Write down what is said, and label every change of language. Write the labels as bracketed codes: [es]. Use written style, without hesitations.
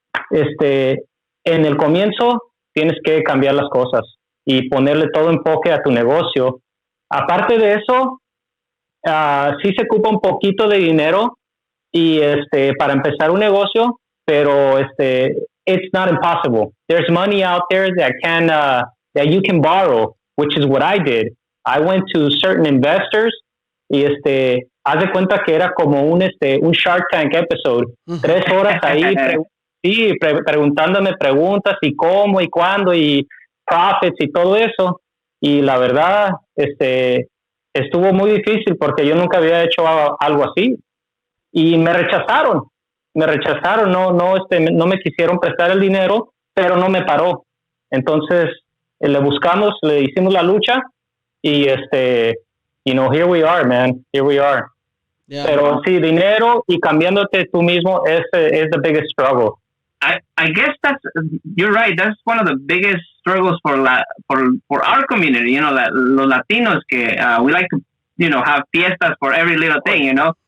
[es] En el comienzo tienes que cambiar las cosas y ponerle todo enfoque a tu negocio. Aparte de eso, sí se ocupa un poquito de dinero y para empezar un negocio, pero it's not impossible. [en] There's money out there that you can borrow, which is what I did. I went to certain investors y haz de cuenta que era como un Shark Tank episode. [es] 3 horas ahí preguntándome preguntas y cómo y cuándo y profits y todo eso. Y la verdad, estuvo muy difícil porque yo nunca había hecho algo así. Y me rechazaron, no me quisieron prestar el dinero, pero no me paró. Entonces, le buscamos, le hicimos la lucha y here we are, man, here we are. Yeah. Pero sí, dinero y cambiándote tú mismo is the biggest struggle. [en] I guess you're right. That's one of the biggest struggles for our community. That los Latinos que we like to have fiestas for every little thing.